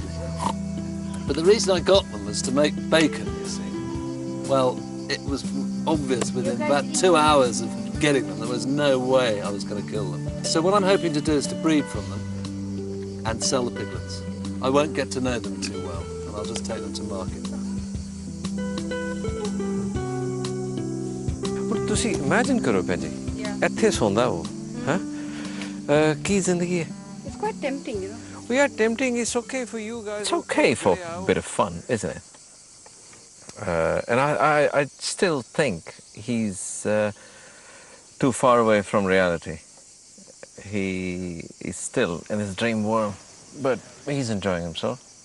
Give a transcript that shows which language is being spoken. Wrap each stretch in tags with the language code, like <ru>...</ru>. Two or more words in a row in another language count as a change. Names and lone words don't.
<en>But the reason I got them was to make bacon, you see. Well, it was obvious within about 2 hours of getting them, there was no way I was going to kill them. So what I'm hoping to do is to breed from them and sell the piglets. I won't get to know them too well, and I'll just take them to market.</en> <pa>ਪਰ ਤੁਸੀ imagine ਕਰੋ ਭੈਣ ਐਥੇ ਸੌਂਦਾ ਹੋ ਹਾਂ ਕੀ ਜ਼ਿੰਦਗੀ ਹੈ</pa> <en>It's quite tempting, you know. We are tempting. It's okay for you guys. It's okay for a bit of fun, isn't it? And I still think he's too far away from reality. He is still in his dream world, but he's enjoying himself.</en>